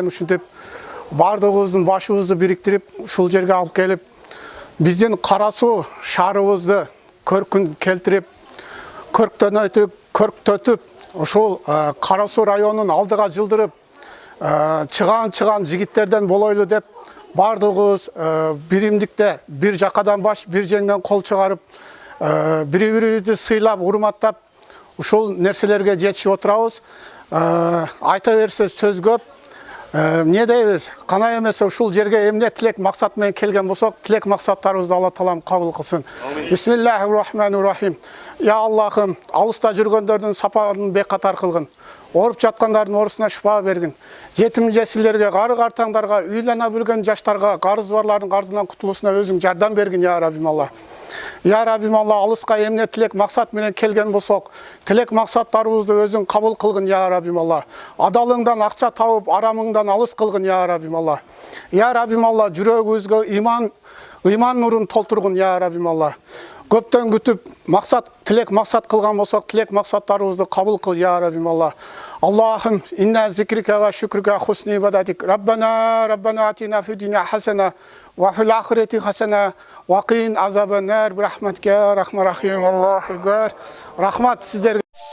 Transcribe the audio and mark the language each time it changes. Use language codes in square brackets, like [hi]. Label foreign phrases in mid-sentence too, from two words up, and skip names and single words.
[ky] Ушинтип бардыгыбыздын башыбызды бириктирип ушул жерге алып келип, биздин Кара Суу шаарыбызды көркүн келтирип, көрктөтүп, ушул Кара Суу районун алдыга жылдырып, чыган жигиттерден болойлу деп бардыгыбыз биримдикте бир жакадан баш, бир жеңден кол чыгарып, бири-бирибизди сыйлап, урматтап, ушул нерселерге жетишип отурабыз. Айта берсе сөз көп. Не дейбиз? Кана эмесе ушул жерге эмне тилек максат менен келген болсок, тилек максаттарыбызды Алла Таалам кабыл кылсын. [ar] بسم الله الرحمن الرحيم. [ky] Я Аллахым, алыста жүргөндөрдүн сапарын бекатар кылгын. Оруп жаткандардын оорусуна шифа бергин. Жетим жесирлерге, кары картаңдарга, үйлөнө билген жаштарга, карызы барлардын карызынан кутулуусуна өзүң жардам бергин, я Раббим Алла. Я Раббим Алла, алыска эмне тилек максат менен келген болсок, тилек максаттарыбызды өзүң кабыл кылгын, я Раббим Алла. Адалыңдан акча табып, арамыңдан алыс кылгын, я Раббим Алла. Я Раббим Алла, жүрөгүбүзгө иман ыйман нурун толтургун я Раббим Алла. Көптөн күтүп максат, тилек максат кылган болсок, тилек максаттарыбызды кабыл кыл я Раббим Алла. [ar] اللهم إن ذكرك وشكرك حسن عبادتك. ربنا آتنا في الدنيا حسنة وفي الآخرة حسنة وقنا عذاب النار برحمتك رحمن رحيم. الله أكبر. [ky] Рахмат сиздерге.